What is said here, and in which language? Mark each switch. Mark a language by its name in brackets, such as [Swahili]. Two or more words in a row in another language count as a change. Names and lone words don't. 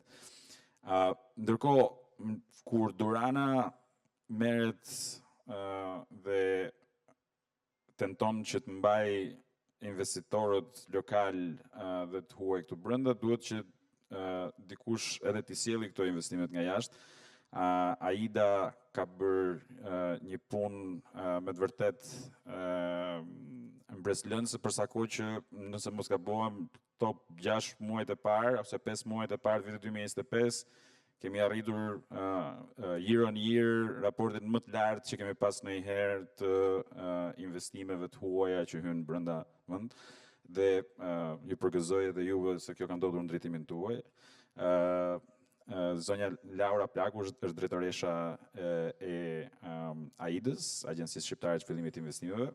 [Albanian] Ndërkohë, kur Durana merret dhe tenton që të mbaj investitorët lokal dhe të huaj këtu brenda, duhet që dikush edhe t'i sjelli këto investimet nga jashtë. AIDA ka bërë një punë me të vërtet mbreslënëse për sa kohë që, nëse mos gabohem, këto 6 muajt e parë ose 5 muajt e parë të vitit 2025 kemi arritur [English] year on year [Albanian] raportin më të lartë që kemi pas ndonjëherë të investimeve të huaja që hynë brenda vend. Dhe ju përgëzoj edhe juve se kjo ka ndodhur në drejtimin tuaj. Zonja Laura Plaku është drejtoresha e AIDA-s, Agjencisë Shqiptare të Fillimit të Investimeve.